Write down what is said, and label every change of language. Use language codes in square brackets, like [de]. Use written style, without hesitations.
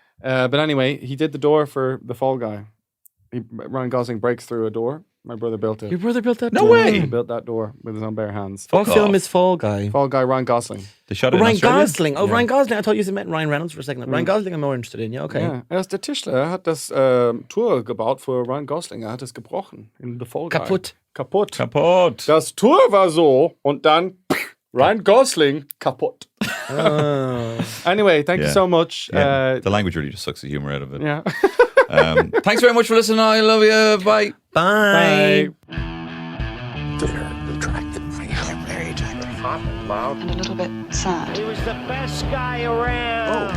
[en] But anyway, he did the door for the Fall Guy. Ryan Gosling breaks through a door. My brother built it. Your brother built that No door? way. He built that door with his own bare hands. What film is Fall Guy? Fall Guy, Ryan Gosling. They shot it in Ryan Australia? Gosling. Oh, Ryan Gosling. I thought you meant Ryan Reynolds for a second. Ryan Gosling I'm more interested in. Yeah, okay. [de] Ja, er ist der Tischler. Er hat das Tor gebaut für Ryan Gosling. Er hat es gebrochen in The Fall Guy. Kaputt. Das Tor war so und dann Ryan Gosling kaputt. [en] Anyway, thank you so much. Yeah. The language really just sucks the humor out of it. Yeah. Thanks very much for listening. I love you. Bye. Bye. Very attractive. Very attractive. Hot and loud. And a little bit sad. He was the best guy around.